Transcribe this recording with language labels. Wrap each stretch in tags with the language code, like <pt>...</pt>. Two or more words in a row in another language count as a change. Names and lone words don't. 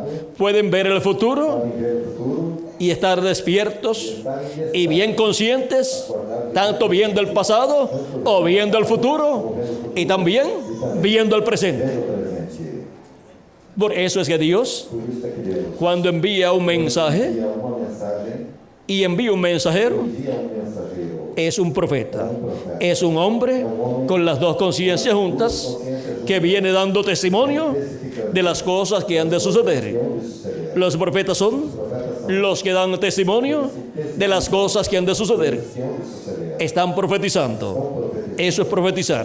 <es>pueden ver el futuro</es> <pt>podem ver o futuro,</pt> <es>y estar despiertos</es> <pt>estar em</pt> <es>y bien conscientes, tanto viendo el pasado o viendo el futuro y también viendo el presente.</es> <pt>vendo o presente.</pt> <es>Por eso es que Dios,</es> <pt>Por isso é que Deus</pt> <es>cuando envía un mensaje</es> <pt>envia uma mensagem,</pt> <es>y envía un mensajero,</es> <pt>envia mensageiro,</pt> <es>es un profeta, es un hombre con las dos conciencias juntas que viene dando testimonio de las cosas que han de suceder. Los profetas son los que dan testimonio de las cosas que han de suceder. Están profetizando. Eso es profetizar.</es>